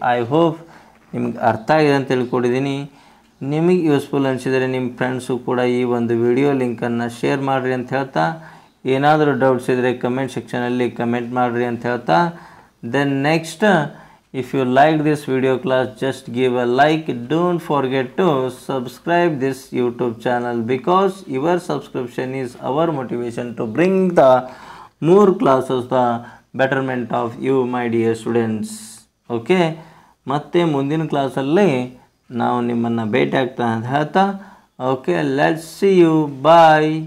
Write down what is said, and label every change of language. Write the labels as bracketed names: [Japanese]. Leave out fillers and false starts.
[Kannada] I hope ನಿಮ್ಗೆ ಅರ್ಥ ಆಗಿದೆ ಅಂತ ತಿಳ್ಕೊಂಡಿದ್ದೀನಿ. ನಿಮಗೆ ಯೂಸ್ಫುಲ್ ಅನಿಸಿದರೆ ನಿಮ್ಮ ಫ್ರೆಂಡ್ಸು ಕೂಡ ಈ ಒಂದು ವಿಡಿಯೋ ಲಿಂಕನ್ನು ಶೇರ್ ಮಾಡಿರಿ ಅಂತ ಹೇಳ್ತಾ, ಏನಾದರೂ ಡೌಟ್ಸ್ ಇದ್ದರೆ ಕಮೆಂಟ್ ಸೆಕ್ಷನಲ್ಲಿ ಕಮೆಂಟ್ ಮಾಡಿರಿ ಅಂತ ಹೇಳ್ತಾ, [English] Then next if you like this video class, just give a like. Don't forget to subscribe this YouTube channel, because your subscription is our motivation to bring the more classes, the betterment of you my dear students. [Kannada] Okay, ಮತ್ತೆ ಮುಂದಿನ ಕ್ಲಾಸಲ್ಲಿ ನಾವು ನಿಮ್ಮನ್ನು ಭೇಟಿ ಆಗ್ತಾ ಅಂತ ಹೇಳ್ತಾ, okay, [English] Let's see you, bye.